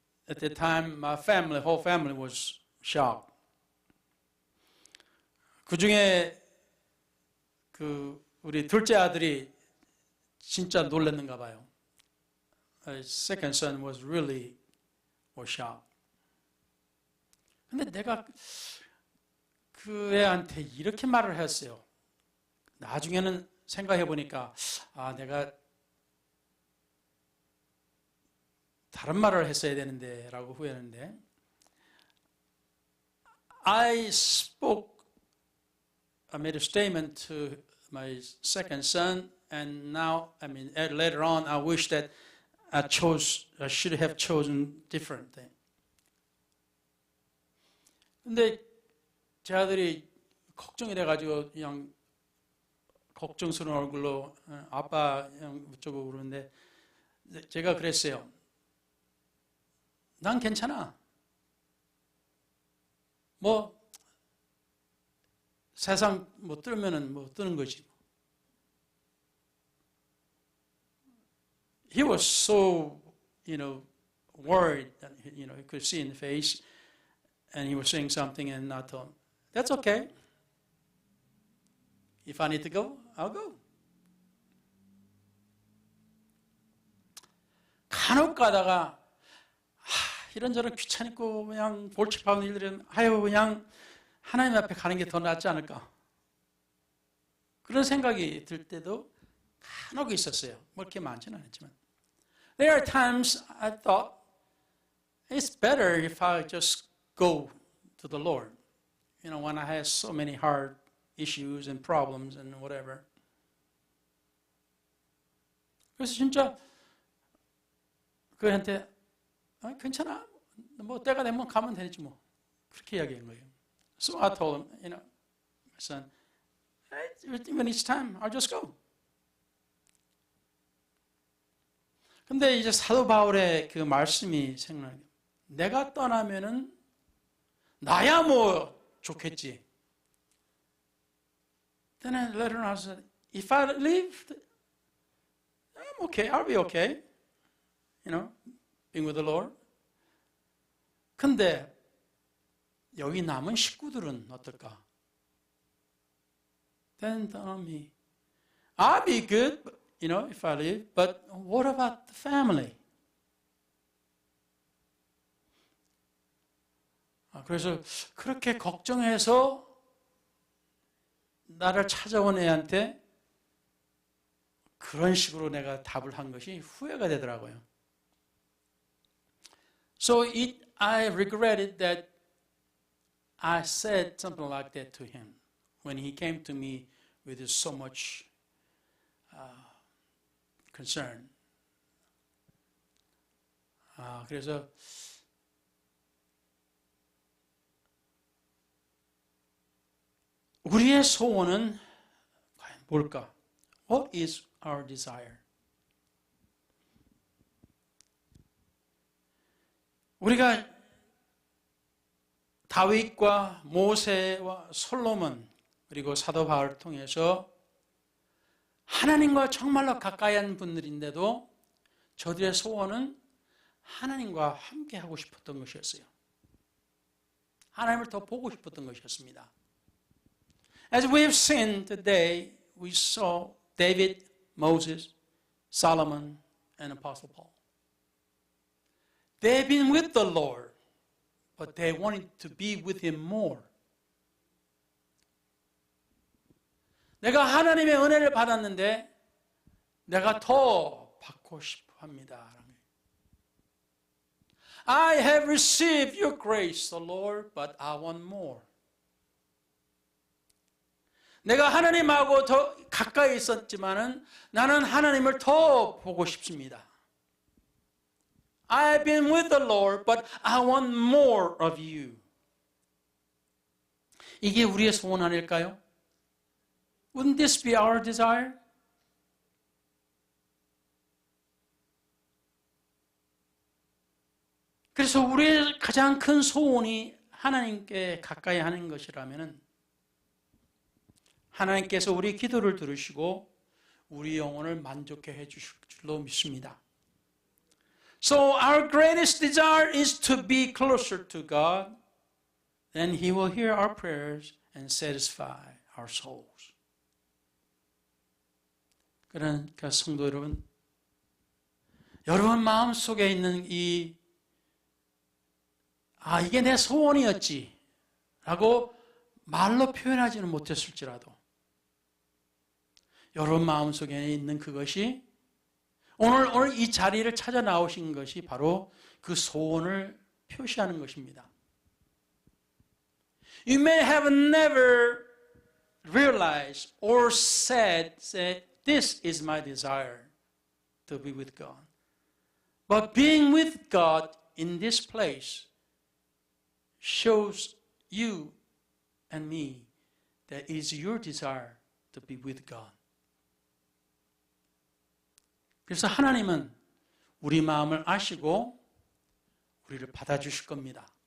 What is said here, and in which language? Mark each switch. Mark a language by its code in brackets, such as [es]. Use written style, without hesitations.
[en] At the time, my family, whole family was shocked. [ko] 그 중에 우리 둘째 아들이 진짜 놀랐는가 봐요. [en] His second son was really shocked. [ko] 근데 내가 그 애한테 이렇게 말을 했어요. 나중에는 생각해 보니까 내가 다른 말을 했어야 되는데 라고 후회하는데 [en] I made a statement to my second son and now, later on I wish that I should have chosen different thing. [ko] 근데 제 아들이 걱정이 돼가지고 그냥 걱정스러운 얼굴로 아빠 어쩌고 그러는데 제가 그랬어요. 난 괜찮아. 세상 뜨면은 뜨는 거지. [en] He was so, worried that, he could see in the face. And he was saying something and I told him, that's okay. If I need to go, I'll go. [ko] 간혹 가다가 이런저런 귀찮고 그냥 골치파는 일들은 그냥 하나님 앞에 가는 게 더 낫지 않을까. 그런 생각이 들 때도 간혹 있었어요. 그렇게 많지는 않았지만. [en] There are times I thought it's better if I just go to the Lord. When I have so many hard issues and problems and whatever. [ko] 그래서 진짜 그한테 괜찮아. 때가 되면 가면 되지 뭐. 그렇게 이야기한 거예요. [en] So I told him, my son, when it's time, I'll just go. [ko] 근데 이제 사도 바울의 그 말씀이 생각나요. 내가 떠나면은 나야 좋겠지. [en] Then I later on said, if I leave, I'm okay. I'll be okay. Being with the Lord. [ko] 근데 여기 남은 식구들은 어떨까? [en] Then tell me, I'll be good, if I leave. But what about the family? [ko] 그래서 그렇게 걱정해서 나를 찾아온 애한테 그런 식으로 내가 답을 한 것이 후회가 되더라고요. [en] So I regretted that I said something like that to him when he came to me with so much concern. [ko] 그래서 우리의 소원은 과연 뭘까? [en] What is our desire? [ko] 우리가 다윗과 모세와 솔로몬 그리고 사도 바울을 통해서 하나님과 정말로 가까이 한 분들인데도 저들의 소원은 하나님과 함께 하고 싶었던 것이었어요. 하나님을 더 보고 싶었던 것이었습니다. [en] As we have seen today, we saw David, Moses, Solomon, and Apostle Paul. They've been with the Lord, but they wanted to be with Him more. [ko] 내가 하나님의 은혜를 받았는데 내가 더 받고 싶어 합니다. [en] I have received your grace, O Lord, but I want more. [ko] 내가 하나님하고 더 가까이 있었지만은 나는 하나님을 더 보고 싶습니다. [en] I have been with the Lord, but I want more of you. [ko] 이게 우리의 소원 아닐까요? [en] Wouldn't this be our desire? [ko] 그래서 우리의 가장 큰 소원이 하나님께 가까이 하는 것이라면 하나님께서 우리 기도를 들으시고 우리 영혼을 만족해 해주실 줄로 믿습니다. [en] So our greatest desire is to be closer to God. Then He will hear our prayers and satisfy our souls. [ko] 그러니까 성도 여러분, 여러분 마음속에 있는 이게 내 소원이었지 라고 말로 표현하지는 못했을지라도 여러분 마음속에 있는 그것이 오늘 이 자리를 찾아 나오신 것이 바로 그 소원을 표시하는 것입니다. [en] You may have never realized or said that this is my desire to be with God. But being with God in this place shows you and me that it is your desire to be with God. [ko] 그래서 하나님은 우리 마음을 아시고 우리를 받아주실 겁니다.